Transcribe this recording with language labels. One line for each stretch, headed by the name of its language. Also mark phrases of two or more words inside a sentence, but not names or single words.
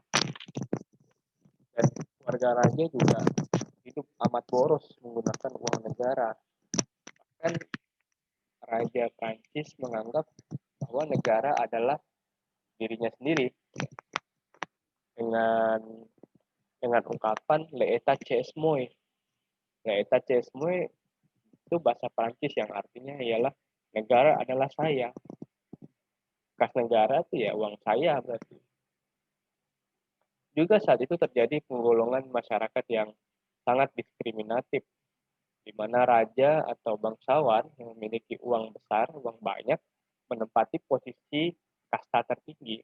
Indonesian: Dan warga raja juga hidup amat boros menggunakan uang negara. Bahkan Raja Prancis menganggap bahwa negara adalah dirinya sendiri dengan ungkapan
French: l'État c'est moi. L'État c'est moi
Indonesian: itu bahasa Prancis yang artinya ialah negara adalah saya. Kas negara itu ya uang saya berarti. Juga saat itu terjadi penggolongan masyarakat yang sangat diskriminatif, di mana raja atau bangsawan yang memiliki uang besar, uang banyak, menempati posisi kasta tertinggi.